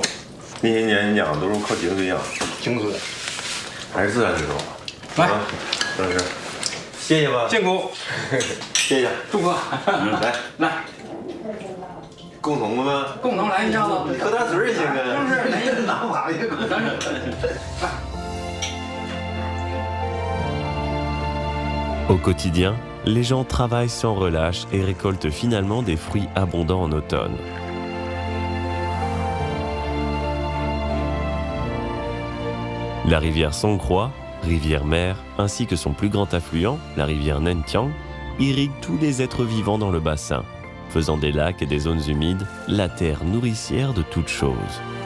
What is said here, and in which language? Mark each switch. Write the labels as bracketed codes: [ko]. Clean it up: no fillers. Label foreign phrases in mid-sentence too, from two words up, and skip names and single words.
[zh] 那些年养都是靠井水养。井水，还是自然水多。来，郑老师，谢谢吧。建功，谢谢。祝贺。来，共同的吗？共同来一下子。喝大水也行啊。就是来一个。 [fr] Au quotidien, les gens travaillent sans relâche et récoltent finalement des fruits abondants en automne. La rivière Songkhra, rivière-mère, ainsi que son plus grand affluent, la rivière Nentiang, irrigue tous les êtres vivants dans le bassin, faisant des lacs et des zones humides la terre nourricière de toutes choses.